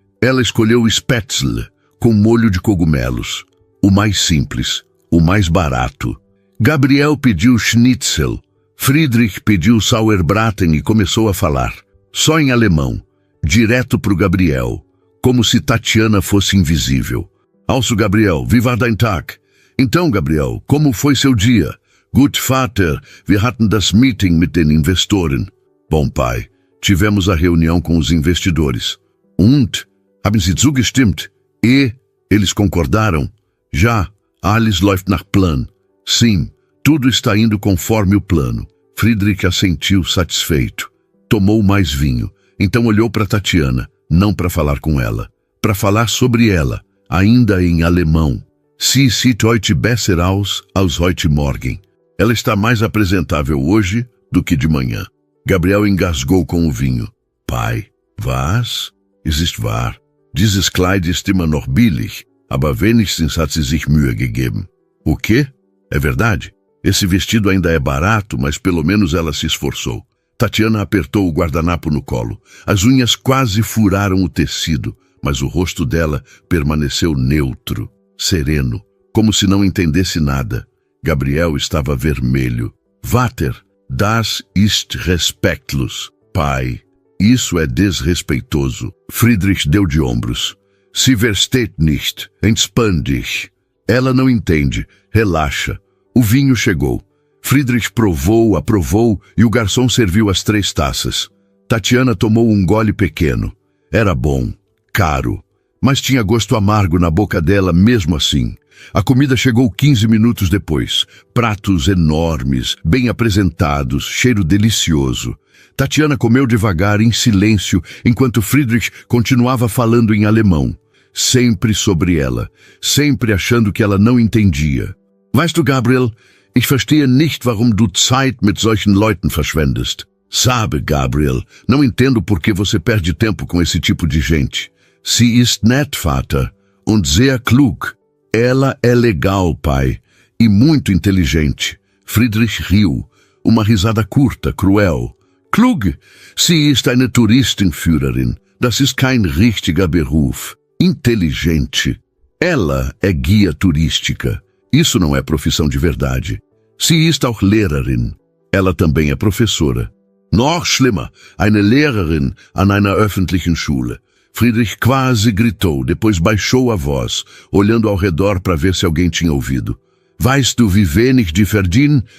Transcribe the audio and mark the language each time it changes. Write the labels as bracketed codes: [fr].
[pt] Ela escolheu o Spätzle, com molho de cogumelos. O mais simples, o mais barato. Gabriel pediu Schnitzel. Friedrich pediu Sauerbraten e começou a falar. Só em alemão, direto pro Gabriel, como se Tatiana fosse invisível. [de] Also, Gabriel, wie war dein Tag? [pt] Então, Gabriel, como foi seu dia? [de] Gut, Vater, wir hatten das Meeting mit den Investoren. [pt] Bom, pai, tivemos a reunião com os investidores. [de] Und? Haben Sie zugestimmt? [pt] E? Eles concordaram? [de] Já, alles läuft nach Plan. [pt] Sim, tudo está indo conforme o plano. Friedrich assentiu satisfeito. Tomou mais vinho. Então olhou para Tatiana, não para falar com ela. Para falar sobre ela, ainda em alemão. [de] Sie sieht heute besser aus als heute Morgen. [pt] Ela está mais apresentável hoje do que de manhã. Gabriel engasgou com o vinho. Pai, [de] was? Es ist wahr. Dieses Kleid ist immer noch billig, aber wenigstens hat sie sich Mühe gegeben. [pt] O quê? É verdade? Esse vestido ainda é barato, mas pelo menos ela se esforçou. Tatiana apertou o guardanapo no colo. As unhas quase furaram o tecido, mas o rosto dela permaneceu neutro, sereno, como se não entendesse nada. Gabriel estava vermelho. [de] Vater, das ist respektlos. [pt] Pai, isso é desrespeitoso. Friedrich deu de ombros. [de] Sie versteht nicht. Entspann dich. [pt] Ela não entende. Relaxa. O vinho chegou. Friedrich provou, aprovou e o garçom serviu as 3 taças. Tatiana tomou um gole pequeno. Era bom, caro, mas tinha gosto amargo na boca dela mesmo assim. A comida chegou 15 minutos depois. Pratos enormes, bem apresentados, cheiro delicioso. Tatiana comeu devagar, em silêncio, enquanto Friedrich continuava falando em alemão. Sempre sobre ela, sempre achando que ela não entendia. [de] Weißt du, Gabriel, ich verstehe nicht, warum du Zeit mit solchen Leuten verschwendest. [pt] Sabe, Gabriel, não entendo por que você perde tempo com esse tipo de gente. [de] Sie ist nett, Vater, und sehr klug. [pt] Ela é legal, pai, e muito inteligente. Friedrich riu, uma risada curta, cruel. [de] Klug, sie ist eine Touristenführerin. Das ist kein richtiger Beruf. [pt] Inteligente. Ela é guia turística. Isso não é profissão de verdade. [de] Sie ist auch Lehrerin. [pt] Ela também é professora. [de] Noch schlimmer, eine Lehrerin an einer öffentlichen Schule. [pt] Friedrich quase gritou, depois baixou a voz, olhando ao redor para ver se alguém tinha ouvido. [de] Weißt du, wie wenig die verdienen?